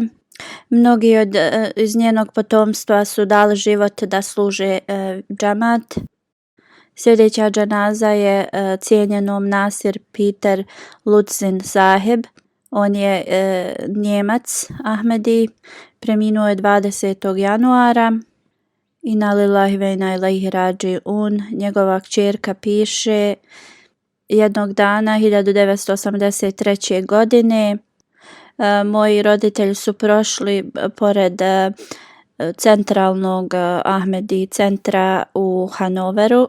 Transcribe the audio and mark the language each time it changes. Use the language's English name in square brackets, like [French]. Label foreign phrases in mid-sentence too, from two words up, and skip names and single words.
[Bosnian] Mnogi iz njenog potomstva su dali život da služe džamat. Sljedeća dženaza je cijenjenom Nasir Peter Lutzin Sahib. On je Njemac Ahmedi. Preminuo je 20. januara. [Arabic] إنا لله وإنا إليه راجعون. [Bosnian] Njegova kćerka piše: jednog dana 1983. godine moji roditelji su prošli pored centralnog Ahmedi centra u Hanoveru.